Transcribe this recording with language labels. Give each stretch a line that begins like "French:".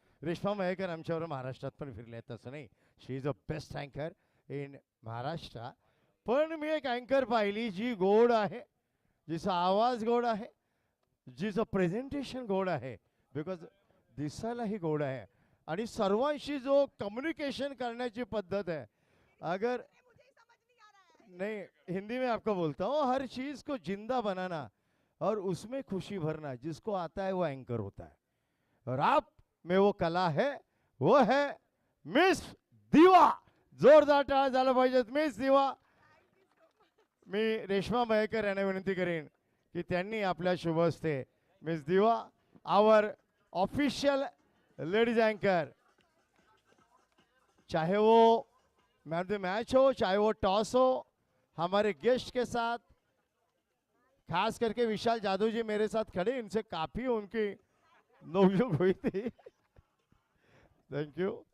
Marathi: रेश्मा मयेकर आमच्यावर महाराष्ट्रात पण फिरले आहेत तसं नाही,
English: She is a best अँकर in Maharashtra.
Marathi: पण मी एक अँकर पाहिली जी गोड आहे, जिचा आवाज गोड आहे, जिचं प्रेझेंटेशन गोड आहे, बिकॉज दिसायलाही गोड आहे आणि सर्वांशी जो कम्युनिकेशन करण्याची पद्धत है.
Hindi: अगर नहीं, हिंदी में आपको बोलता हूँ, हर चीज को जिंदा बनाना और उसमें खुशी भरना, जिसको आता है वो एंकर होता है. और आप में वो कला है, वो है मिस दिवा.
Marathi: जोरदार टाळ्या झाला पाहिजेत मिस दिवा. मी रेश्मा मयेकर यांना विनंती करेन की त्यांनी आपल्या शुभ हस्ते मिस दिवा,
English: our official ladies anchor,
Hindi: चाहे वो मैन ऑफ द मैच हो, चाहे वो टॉस हो, हमारे गेस्ट के साथ खास करके विशाल जादव जी मेरे साथ खड़े, इनसे काफी उनकी नोकझोंक हुई थी. Thank you.